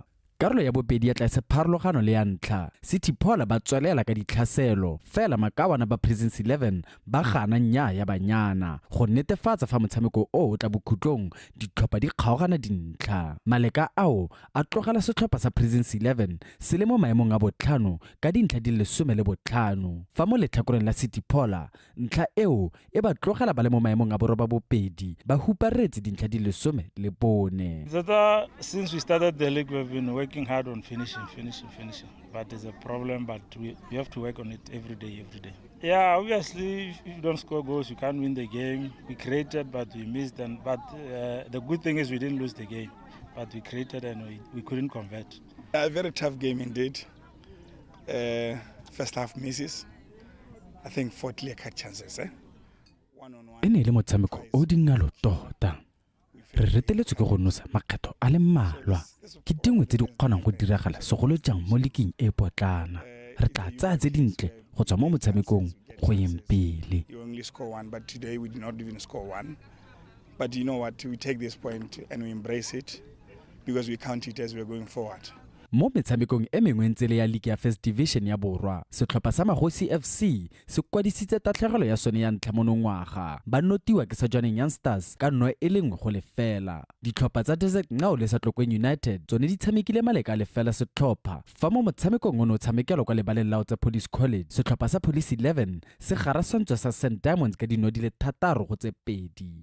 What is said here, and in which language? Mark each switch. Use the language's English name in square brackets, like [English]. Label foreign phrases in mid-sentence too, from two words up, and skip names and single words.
[Tswana] Karolo ya bobedi ya tla se pharologano le ya ntlha City Pola ba tswelela ka ditlhaselo fela makawana ba Presence 11 ba gana nya ya banyana go netefatsa fa motshameko o tla bokhutlong ditlhopha di kgaogana dintlha. Maleka ao a tlogela setlhopha sa Presence 11 se le mo maemong a botlhano ka dintlha di le 15 fa mo letlhakoreng la City Pola ntlha eo e ba tlogela ba le mo maemong a borwa ba bobedi ba huparetse dintlha di le 14. [English] Since we started the league, we've been working hard on finishing. But there's a problem, but we have to work on it every day. Yeah, obviously, if you don't score goals, you can't win the game. We created, but we missed. But the good thing is we didn't lose the game. But we created and we couldn't convert. A very tough game indeed. First half misses. I think 4 clear-cut chances. [Tswana] Ene le motshameko o dingalo tota. Re reteletswe ke go nosa makgetho a le mmalwa ke dingwe tse di kgonang go diragala segolo jang mo ligeng e potlana re tla tsaya tse dintle go tswa mo motshamekong go yeng pele. [English] You only score one, but today we did not even score one. But you know what, we take this point and we embrace it because we count it as we're going forward. [Tswana] Mo metshamekong e mengwe ntse le ya League ya First Division ya Borwa setlhopha sa Magosi FC se kwadisitse tatlhegelo ya sone ya ntlha monongwaga ba notiwa ke sa Jwaneng Youngsters ka nno e lengwe go lefela. Ditlhopha tsa Desert Ngao le sa Tlokweni United tsone di tshamekile maleka lefela setlhopha fa mo motshamekong ono tshamekelo kwa lebaleng lao tsa Police College setlhopha sa Police 11 se garasantswa sa St Diamonds ka dino di le 3 go tse 2.